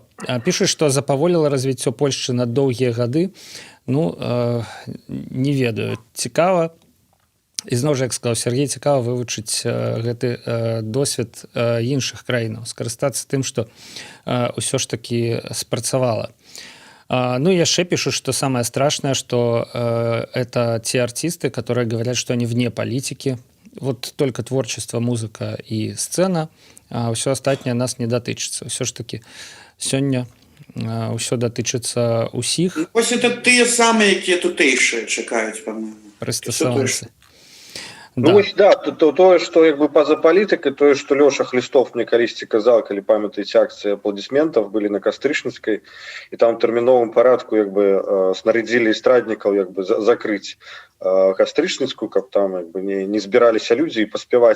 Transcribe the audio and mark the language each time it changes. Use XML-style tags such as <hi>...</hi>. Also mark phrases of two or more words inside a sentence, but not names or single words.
<be>Пішуць, што запаволіла развіццё Польшчы на доўгія гады. Ну, не ведаю, цікава. І зноў жа, як сказаў Сергей, цікава вывучыць гэты досвед іншых краінаў, скарыстацца тым, што ўсё ж такі спрацавала.</be> <ru>Ну, яшчэ пишут, что самое страшное, что это те артисты, которые говорят, что они вне политики. Вот только творчество, музыка и сцена, а все остальное нас</ru> <be>не датычыцца. Все ж таки сёння ўсё датычыцца ўсіх Ось это тыя самыя, якія тутэйшыя чакаюць, па-моему. прыстасаванцы. Ну, вось, да, тое, што як бы па-за палітыкай, тое, што Лёша Хлістов мне калісьці казаў, калі памятаеце акцыі апладысментаў былі на Кастрычніцкай, і там у тэрміновым парадку як бы снарядзілі эстраднікаў як бы закрыць Кастрычніцкую, каб там як бы не збіраліся людзі і паспяваць.</be>